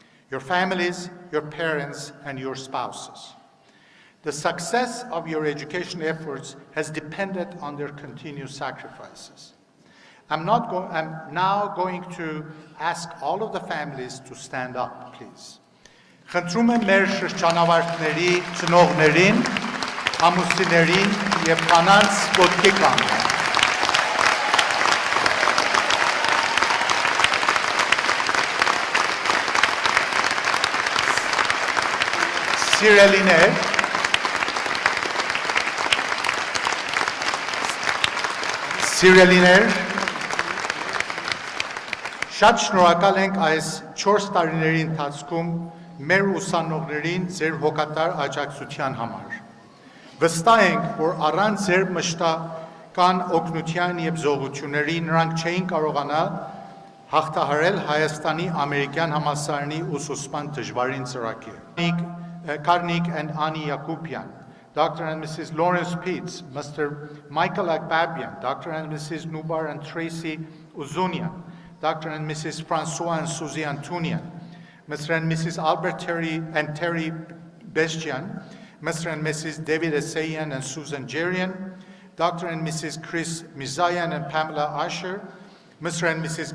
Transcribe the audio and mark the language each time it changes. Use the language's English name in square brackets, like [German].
[English] Your families, your parents, and your spouses. The success of your education efforts has depended on their continued sacrifices. I'm now going to ask all of the families to stand up, please. [Armenian] Խնդրում եմ մեր շրջանավարտների ծնողներին, ամուսիններին և կանանց ոտքի կանգնել։ Սիրելիներ, շատ շնորհակալ ենք այս 4 տարիների ընթացքում մեր ուսանողներին ձեր հոգատար աջակցության համար։ Վստահ ենք, որ առանց ձեր մշտական օգնության և զողությունների նրանք չէին կարողանա հաղթահարել Հայաստանի ամերիկյան համալսարանի ուսուցման դժվարին ծրագիրը։ Karnik and Ani Yakupian, Dr. [English] and Mrs. Lawrence Pitts, Mr. Michael Akbabian, Dr. and Mrs. Nubar and Tracy Uzunian, Dr. and Mrs. Francois and Suzy Antunian, Mr. and Mrs. Albert Terry and Terry Bestian, Mr. and Mrs. David Essayan and Susan Jerian, Dr. and Mrs. Chris Mizayan and Pamela Asher, Mr. and Mrs.